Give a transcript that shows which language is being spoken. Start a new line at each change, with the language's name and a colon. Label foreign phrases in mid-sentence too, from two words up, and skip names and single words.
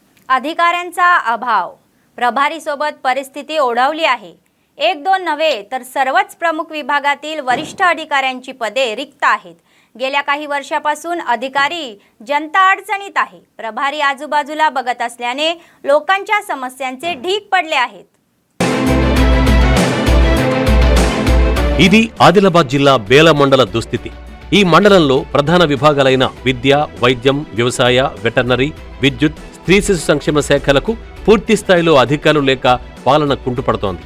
Marathi: अधिकाऱ्यांचा अभाव, प्रभारीसोबत परिस्थिती ओढावली आहे. 1-2 नव्हे तर सर्वच प्रमुख विभागातील वरिष्ठ अधिकाऱ्यांची पदे रिक्त आहेत. गेल्या काही वर्षापासून अधिकारी जनता अडचणीत आहे. प्रभारी आजूबाजूला बघत असल्याने लोकांच्या समस्यांचे ढीग पडले आहेत.
Telugu: ఇది ఆదిలాబాద్ జిల్లా బేల మండల దుస్థితి. ఈ మండలంలో ప్రధాన విభాగాలైన విద్య, వైద్యం, వ్యవసాయ, వెటర్నరీ, విద్యుత్, స్త్రీ శిశు సంక్షేమ శాఖలకు పూర్తి స్థాయిలో అధికారులు లేక పాలన కుంటుపడుతోంది.